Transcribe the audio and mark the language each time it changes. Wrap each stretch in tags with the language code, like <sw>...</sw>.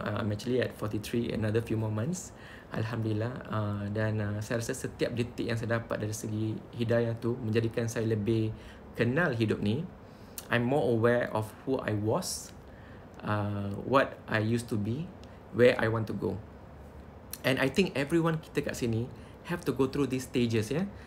<en>I'm actually at 43, another few more months.</en> <ms>Alhamdulillah. Dan saya rasa setiap detik yang saya dapat dari segi hidayah tu menjadikan saya lebih kenal hidup ni.</ms> <en>I'm more aware of who I was, what I used to be, where I want to go. And I think everyone</en> <ms>kita kat sini</ms> <en>have to go through these stages, ya.</en>